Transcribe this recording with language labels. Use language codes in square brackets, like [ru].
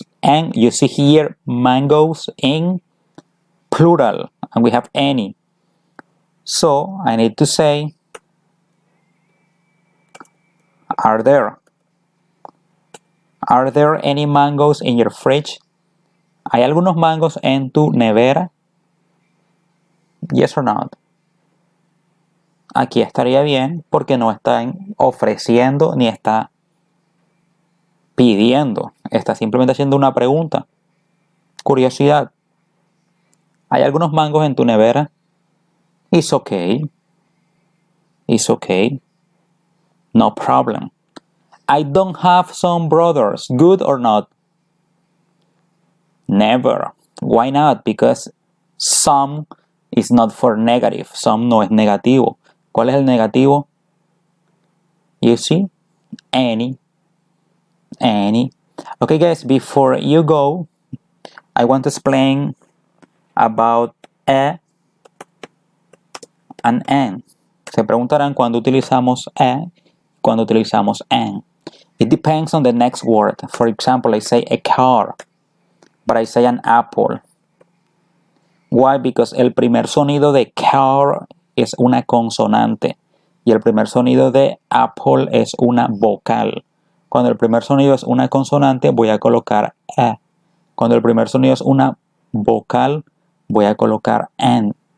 [en] And you see here mangoes in plural, and we have any. So I need to say, are there any mangoes in your fridge? [es] ¿Hay algunos mangos en tu nevera? [en] Yes or not? [es] Aquí estaría bien porque no están ofreciendo ni está pidiendo. Está simplemente haciendo una pregunta. Curiosidad. ¿Hay algunos mangos en tu nevera? [en] It's okay. It's okay. No problem. I don't have some brothers. Good or not? Never. Why not? Because some is not for negative. [es] Some no es negativo. ¿Cuál es el negativo? [en] You see? Any. Any. Okay, guys, before you go, I want to explain about a and an. [es] Se preguntarán cuándo utilizamos a, cuándo utilizamos an. [en] It depends on the next word. For example, I say a car, but I say an apple. Why? [es] Because el primer sonido de car es una consonante y el primer sonido de apple es una vocal. Cuando el primer sonido es una consonante, voy a colocar a. Cuando el primer sonido es una vocal, voy a colocar an.